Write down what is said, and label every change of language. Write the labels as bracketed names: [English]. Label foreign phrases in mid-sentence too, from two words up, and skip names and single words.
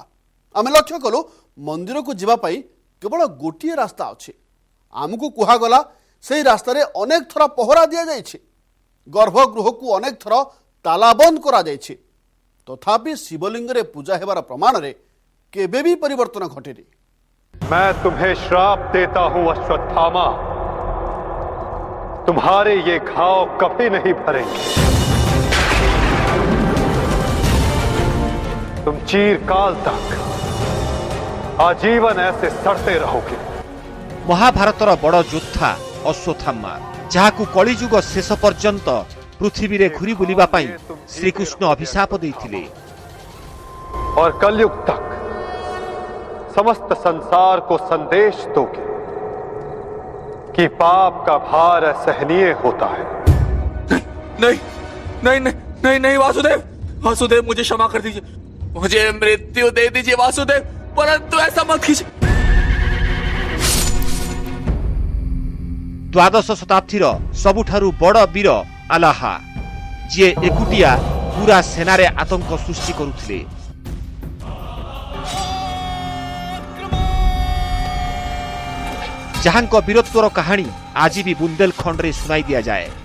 [Odia] ଆମେ ଲକ୍ଷ୍ୟ କଲୁ ମନ୍ଦିରକୁ ଯିବା ପାଇଁ କେବଳ ଗୋଟିଏ ରାସ୍ତା ଅଛି। ଆମକୁ କୁହାଗଲା ସେହି ରାସ୍ତାରେ ଅନେକ ଥର ପହରା ଦିଆଯାଇଛି, ଗର୍ଭଗୃହକୁ ଅନେକ ଥର ତାଲାବନ୍ଦ କରାଯାଇଛି, ତଥାପି ଶିବଲିଙ୍ଗରେ ପୂଜା ହେବାର ପ୍ରମାଣରେ କେବେ ବି ପରିବର୍ତ୍ତନ ଘଟିନି। [Hindi] मैं तुम्हें श्राप देता हूं अश्वत्थामा, तुम्हारे ये घाव कभी नहीं भरेंगे। तुम चिरकाल तक आजीवन ऐसे सड़ते रहोगे। [Odia] ମହାଭାରତର ବଡ଼ ଯୋଦ୍ଧା ଅଶ୍ୱତ୍ଥାମା, ଯାହାକୁ କଳିଯୁଗ ଶେଷ ପର୍ଯ୍ୟନ୍ତ ପୃଥିବୀରେ ଘୁରି ବୁଲିବା ପାଇଁ ଶ୍ରୀକୃଷ୍ଣ ଅଭିଶାପ ଦେଇଥିଲେ। [Hindi] और कलयुग तक समस्त संसार को संदेश दोगे कि पाप का भार असहनीय होता है। नहीं नहीं नहीं नहीं नहीं वासुदेव, वासुदेव मुझे क्षमा कर दीजिए, मुझे मृत्यु दे दीजिए वासुदेव, परंतु ऐसा मत कीजिए। [Odia] ଦ୍ୱାଦଶ ଶତାବ୍ଦୀର ସବୁଠାରୁ ବଡ଼ ବୀର ଆଲାହା, ଯିଏ ଏକୁଟିଆ ପୁରା ସେନାରେ ଆତଙ୍କ ସୃଷ୍ଟି କରୁଥିଲେ। ଯାହାଙ୍କ ବୀରତ୍ୱର କାହାଣୀ ଆଜି ବି ବୁନ୍ଦେଲଖଣ୍ଡରେ ଶୁଣାଇ ଦିଆଯାଏ।